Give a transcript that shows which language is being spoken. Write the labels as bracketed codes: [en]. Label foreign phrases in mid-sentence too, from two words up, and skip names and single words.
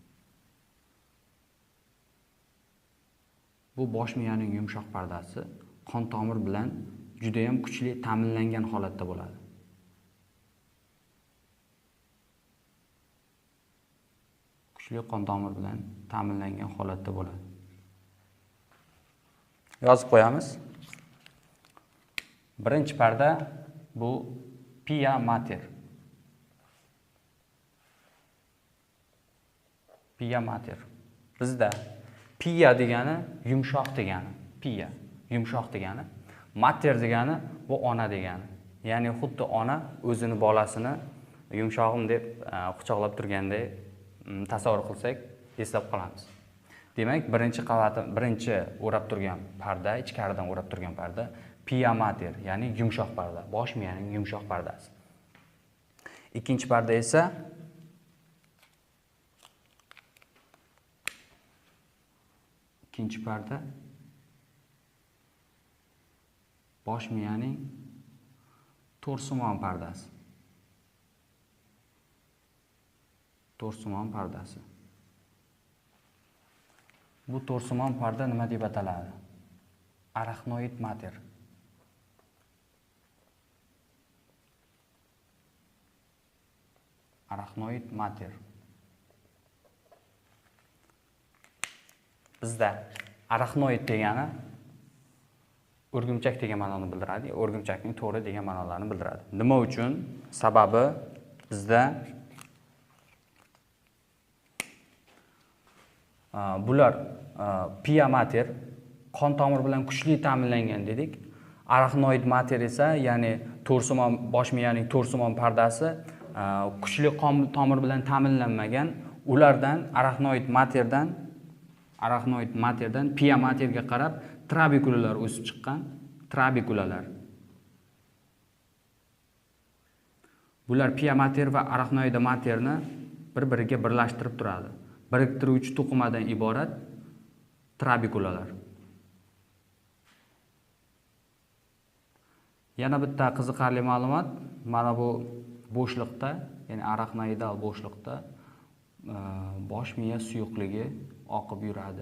[uz] Bu bosh miyaning yumshoq pardasi qon tomir bilan juda ham kuchli ta'minlangan holatda bo'ladi. Kuchli qon tomir bilan ta'minlangan holatda bo'ladi. Yozib qo'yamiz. Birinchi parda bu [la] pia mater. Pia mater. [uz] Bizda pia degani yumshoq degani, pia yumshoq degani, mater degani bu ona degani. Ya'ni xuddi ona o'zini bolasini yumshog'im deb quchoqlab turganday tasavvur qilsak, eslab qolamiz. Demak, birinchi o'rab turgan parda, ichkaridan o'rab turgan parda [la] pia mater, [uz] ya'ni yumshoq parda, bosh miyaning yumshoq pardasi. Ikkinchi parda esa bosh miyaning to'rsimon pardasi. To'rsimon pardasi. Bu to'rsimon parda nima deb ataladi? [la] Arachnoid mater. Arachnoid mater. [uz] Bizda arachnoid degani o'rgimchak degan ma'noni bildiradi, o'rgimchakning to'ri degan ma'nolarni bildiradi. Nima uchun? Sababi bizda bular [la] pia mater [uz] qon tomir bilan kuchli ta'minlangan dedik. [la] Arachnoid mater [uz] esa, ya'ni to'rsimon bosh miyaning to'rsimon pardasi kuchli qon tomir bilan ta'minlanmagan. Ulardan [la] arachnoid materdan pia materga [uz] qarab trabekulalar o'sib chiqqan. Trabekulalar. Bular [la] pia mater [uz] va [la] arachnoid materni [uz] bir-biriga birlashtirib turadi. Biriktiruvchi to'qimadan iborat trabekulalar. Yana bitta qiziqarli ma'lumot, mana bu bo'shliqda, ya'ni arachnoidal bo'shliqda bosh miya suyuqligi oqib yuradi.